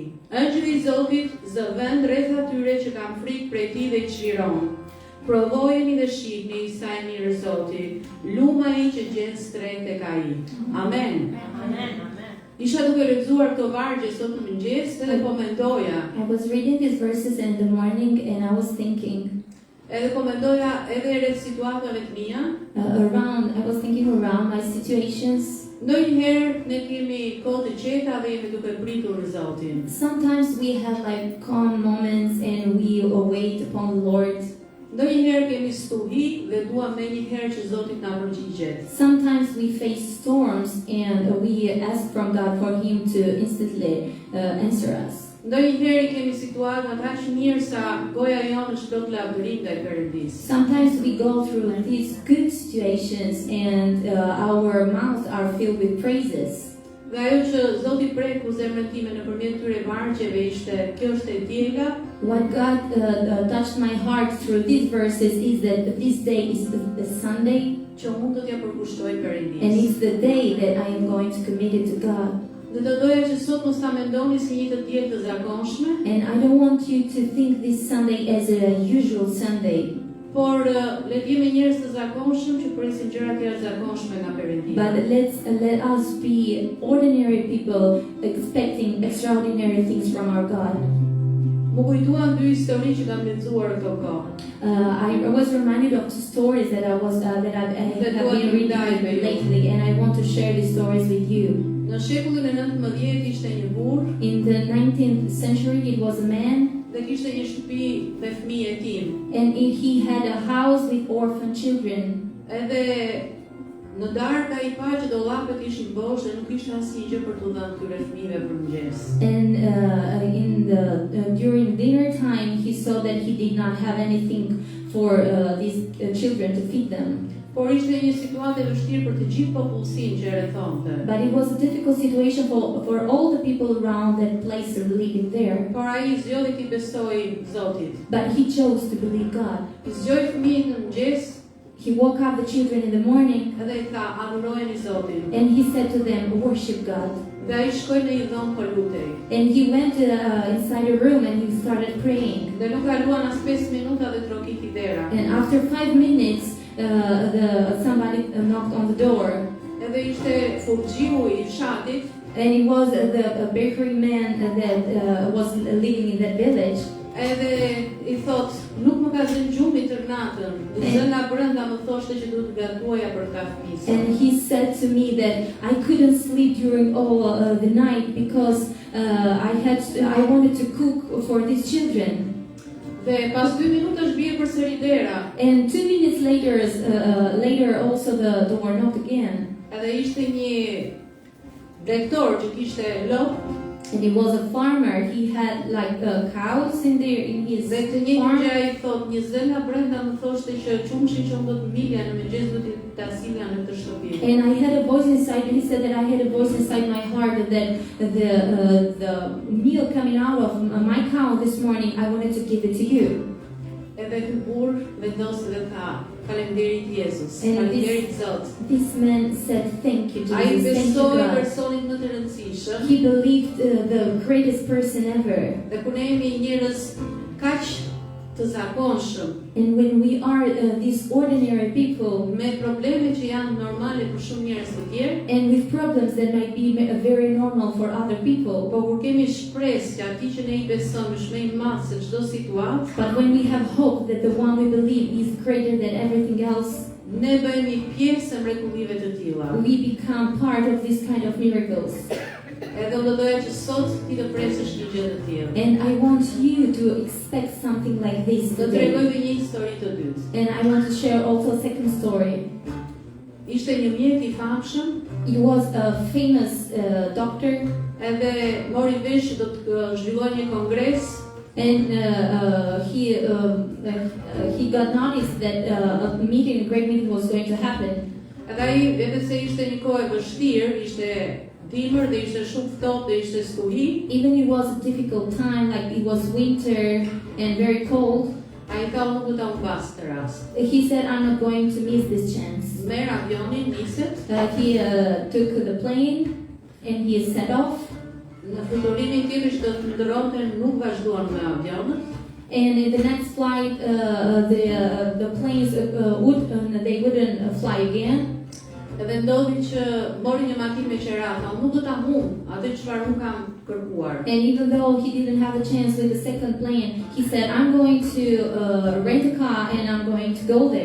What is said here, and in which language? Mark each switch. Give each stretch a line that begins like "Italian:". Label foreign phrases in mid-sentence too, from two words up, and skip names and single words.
Albanian: Ëngjëlli i Zotit zë vend rreth atyre që kanë frikë prej tij dhe i çliron. Provojeni dhe shihni sa i mirë Zoti, luma i që gjen strehë tek ai. Amen. Amen. Isha duke lexuar këto vargje sot në mëngjes dhe po mendoja.
English: I was reading these verses in the morning and I was thinking
Albanian: Edhe po mendoja edhe rreth situatave të mia.
English: I was thinking around my situations.
Albanian: Ndonjëherë ne kemi kohë të qeta dhe jemi duke pritur në Zotin.
English: Sometimes we have like calm moments and we wait upon the Lord.
Albanian: Ndonjëherë kemi stuhi dhe duam menjëherë që Zoti na përgjigjet.
English: Sometimes we face storms and we ask from God for Him to instantly answer us.
Albanian: Ndonjëherë kemi situata kaq mirë sa goja jonë është plot lavdërim ndaj Perëndisë.
English: Sometimes we go through these good situations and our mouths are filled with praises.
Albanian: Dhe ajo që Zoti preku zemrën time nëpërmjet këtyre vargjeve ishte, kjo është e diela.
English: What God touched my heart through these verses is that this day is the Sunday,
Albanian: Që unë do t'ja përkushtoj and Perëndisë.
English: it's the day that I am going to commit it to God.
Albanian: Dhe do doja që sot mos ta mendoni si një të diel të zakonshme,
English: And I don't want you to think this Sunday as a usual Sunday,
Albanian: por le të jemi njerëz të zakonshëm që presin gjëra të jashtëzakonshme nga Perëndia.
English: but let us be ordinary people expecting extraordinary things from our God.
Albanian: Më kujtuan dy histori që kam lexuar këto kohë.
English: I was reminded of two stories that I have been reading lately, and I want to share these stories with you.
Albanian: Në shekullin e 19 ishte një burr
English: In the 19th century, it was a man,
Albanian: dhe kishte një shtëpi me fëmijë e tij.
English: and he had a house with orphan children.
Albanian: Edhe në darkë ai pa që dollapet ishin bosh dhe nuk ishte asnjë gjë për t'u dhënë këtyre fëmijëve për mëngjes.
English: And during dinner time, he saw that he did not have anything for these children to feed them.
Albanian: Por ishte një situatë e vështirë për të gjithë popullsinë që e rrethonte.
English: But it was a difficult situation for all the people around that place living there.
Albanian: Por ai zgjodhi t'i besoi Zotit.
English: But he chose to believe God.
Albanian: I zgjoi fëmijët në mëngjes
English: He woke up the children in the morning
Albanian: edhe i tha, adhurojeni Zotin.
English: and he said to them, worship God.
Albanian: Dhe ai shkoi në një dhomë po lutej.
English: And he went inside a room and he started praying.
Albanian: Dhe nuk kaluan as 5 minuta dhe trokiti dera.
English: And after 5 minutes, somebody knocked on the door.
Albanian: Edhe ishte furxhiu I fshatit.
English: And it was the bakery man that was living in that village.
Albanian: Edhe I thot, nuk më ka zënë gjumi tër natën. Zëna brenda më thoshte që duhet të gatuaja për ta fëmijë.
English: And he said to me that I couldn't sleep during all the night because I wanted to cook for these children.
Albanian: Dhe pas 2 minutash bie përsëri dera.
English: And 2 minutes later also the door knocked again.
Albanian: Edhe ishte një bregtor që kishte lop.
English: And he was a farmer. He had like cows in his
Albanian: Dhe të njëjtën farm. gjë ai thot, një zëna brenda më thoshte që qumshin që do të milja në mëngjes do t'i ta silja në këtë shtëpi.
English: And I had a voice inside. He said that I had a voice inside my heart that the meal coming out of my cow this morning, I wanted to give it to you.
Albanian: Edhe ky burr vendosi dhe tha, faleminderit Jezus, And faleminderit Zot.
English: This man said, "Thank you, Ai Jesus. Thank you, besoi God."
Albanian: personin më të rëndësishëm.
English: He believed the greatest person ever.
Albanian: Dhe kur ne jemi njerëz kaq të zakonshëm,
English: And when we are these ordinary people,
Albanian: me probleme që janë normale për shumë njerëz të tjerë,
English: and with problems that might be very normal for other people,
Albanian: po kur kemi shpresë që atij që ne I besojmë është më I madh se çdo situatë,
English: but when we have hope that the one we believe is greater than everything else,
Albanian: ne bëhemi pjesë e mrekullive të tilla.
English: we become part of this kind of miracles.
Albanian: Edhe unë do doja që sot ti të presësh një gjë të tillë.
English: And I want you to expect something like this Do today.
Albanian: t'rregoj një histori të dytë.
English: And I want to share also a second story.
Albanian: Ishte një mjek I famshëm,
English: He was a famous doctor,
Albanian: edhe mori vesh që do të zhvillojë një kongres,
English: and he got noticed that a meeting, a great meeting was going to happen.
Albanian: edhe ai edhe se ishte një kohë e vështirë, ishte dimër dhe ishte shumë ftohtë dhe ishte stuhi,
English: Even it was a difficult time, like it was winter and very cold,
Albanian: ai tha unë do ta mbas të rast.
English: he said, I'm not going to miss this chance.
Albanian: Merr avionin, niset,
English: He took the plane and he set off.
Albanian: në fluturimin tjetër që do të ndërronte nuk vazhduan me avionët,
English: And in the next flight, the planes they wouldn't fly again.
Albanian: edhe ndodhi që mori një makinë me qerata, unë nuk do ta humb atë çfarë unë kam kërkuar.
English: And even though he didn't have a chance with the second plane, he said, I'm going to rent a car and I'm going to go there.